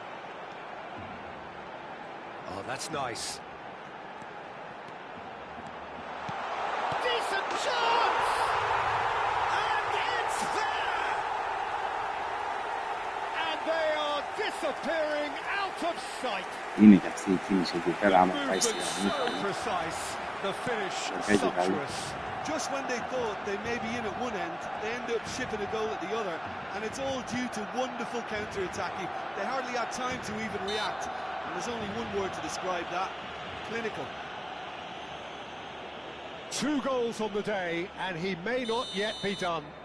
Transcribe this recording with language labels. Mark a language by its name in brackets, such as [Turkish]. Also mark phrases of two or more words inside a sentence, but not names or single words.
[English] Oh, that's nice. Decent chance! And it's there! And they are disappearing out of sight. [Greek] Είναι και αυτή η κίνηση εκεί πέρα, άμα πάει στη [English] So [Greek] γραμμή. [English] precise. The finish Okay, sumptuous. Just when they thought they may be in at one end, they end up shipping a goal at the other, and it's all due to wonderful counter-attacking. They hardly had time to even react, and there's only one word to describe that: clinical. 2 goals on the day, and he may not yet be done.